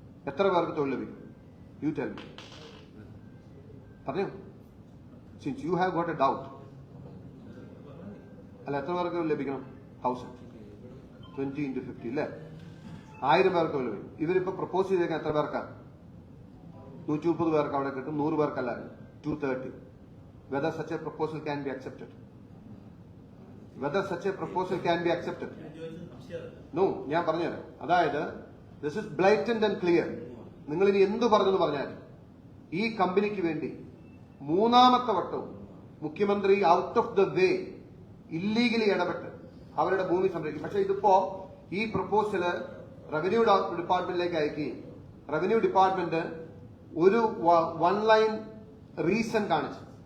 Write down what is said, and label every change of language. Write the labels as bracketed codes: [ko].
[ml] എത്ര പേർക്ക് തൊഴിൽ ലഭിക്കും? [en] You tell me. [ml] പറഞ്ഞു. [en] Since you have got a doubt. [ml] അല്ല, എത്ര പേർക്ക് ലഭിക്കണം? 1000. 20 into 50 അല്ലേ? 1000 പേർക്ക് തൊഴിൽ ലഭിക്കും. ഇവരിപ്പോ പ്രപ്പോസ് ചെയ്തേക്കാൻ എത്ര പേർക്കാണ്? 130 പേർക്ക് അവിടെ കിട്ടും. 100 പേർക്കല്ല, 230. [en] Whether such a proposal can be accepted? Whether such a proposal can be accepted? No, [ml] ഞാൻ പറഞ്ഞുതരാം. അതായത് [en] This is blatant and clear. [ml] നിങ്ങൾ ഇനി എന്ത് പറഞ്ഞെന്ന് പറഞ്ഞാൽ ഈ കമ്പനിക്ക് വേണ്ടി 3ാമത്തെ വട്ടവും മുഖ്യമന്ത്രി [en] out of the way illegally [ml] ഇടപെട്ട് അവരുടെ ഭൂമി സംരക്ഷിക്കും. പക്ഷെ ഇതിപ്പോ ഈ പ്രപ്പോസല് റവന്യൂ ഡിപ്പാർട്ട്മെന്റിലേക്ക് അയക്കുകയും റവന്യൂ ഡിപ്പാർട്ട്മെന്റ് ഒരു 1 ലൈൻ റീസൺ കാണിച്ചു.